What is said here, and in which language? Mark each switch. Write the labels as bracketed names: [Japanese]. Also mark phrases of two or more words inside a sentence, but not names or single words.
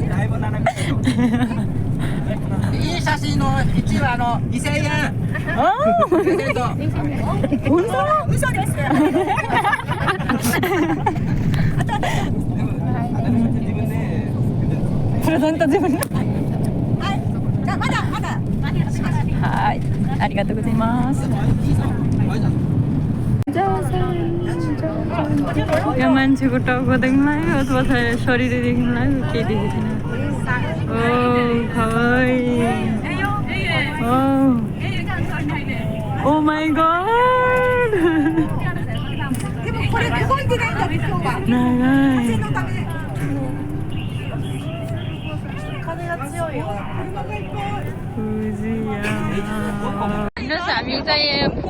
[Japanese] いい写真の1は2000円プレゼント嘘ですプレゼント自分はいじゃあまだはいありがとうございます [Nepali] यो मान्छेको टाउको देख्नुलाई अथवा शरीर देख्नुलाई केही देखेको छैन [English] oh my god [Nepali] हामी चाहिँ